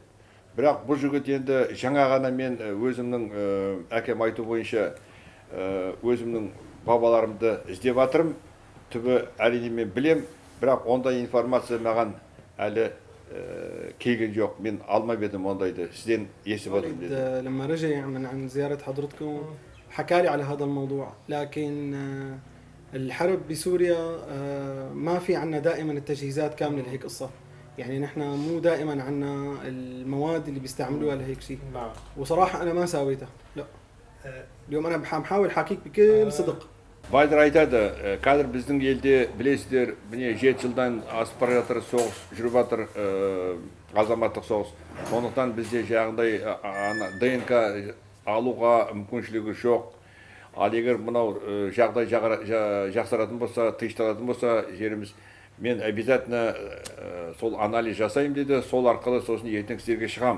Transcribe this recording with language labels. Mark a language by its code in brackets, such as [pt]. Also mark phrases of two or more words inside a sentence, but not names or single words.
[kk] Бірақ бұл жігіт енді жаңа ғана мен өзімнің әкем айту бойынша өзімнің бабаларымды іздеп жатырмын. Түбі әрине мен білем, бірақ ондай информация маған әлі келген жоқ. Мен алмап едім ондайды. Сізден естіп отырмын деді. [ar] لما رجع عن زيارة حضرتكم حكى لي على هذا الموضوع، لكن الحرب بسوريا ما في عنا دائما التجهيزات كاملة لهيك قصة. يعني نحن مو دائما عنا المواد اللي بيستعملوها لهيك شيء. وصراحة أنا ما ساويتها. لا. اليوم أنا بحاول حاكيك بكل صدق. [kk] Байдыр айтады, қазір біздің елде білесіздер, міне 7 жылдан асып бара жатыр, соғыс жүріп жатыр, азаматтық соғыс. Сондықтан бізде жаңағыдай ДНК алуға мүмкіншілігі жоқ. Ал егер мынау жағдай жақсаратын болса, тынышталатын болса жеріміз, мен обязательно сол анализ жасаймын деді, сол арқылы сосын ертең сіздерге шығам.